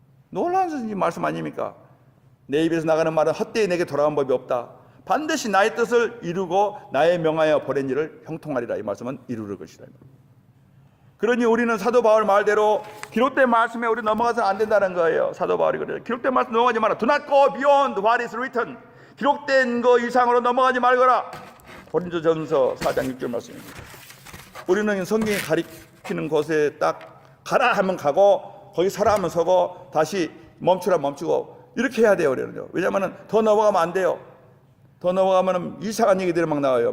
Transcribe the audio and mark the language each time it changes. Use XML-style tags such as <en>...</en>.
<ko>놀라운 말씀 아닙니까? 내 입에서 나가는 말은 헛되이 내게 돌아온 법이 없다. 반드시 나의 뜻을 이루고 나의 명하여 보낸 일을 형통하리라. 이 말씀은 이루를 것이다. 그러니 우리는 사도 바울 말대로 기록된 말씀에 우리 넘어가서는 안 된다는 거예요. 사도 바울이 그래요. 기록된 말씀 넘어가지 마라.</ko> <en>Do not go beyond what is written.</en> <ko>기록된 거 이상으로 넘어가지 말거라. 고린도전서 4장 6절 말씀입니다. 우리는 성경이 가리키는 곳에 딱 가라 하면 가고 거기 서라 하면 서고 다시 멈추라 멈추고 이렇게 해야 돼요. 왜냐하면 더 넘어가면 안 돼요. 더 넘어가면 이상한 얘기들이 막 나와요.</ko>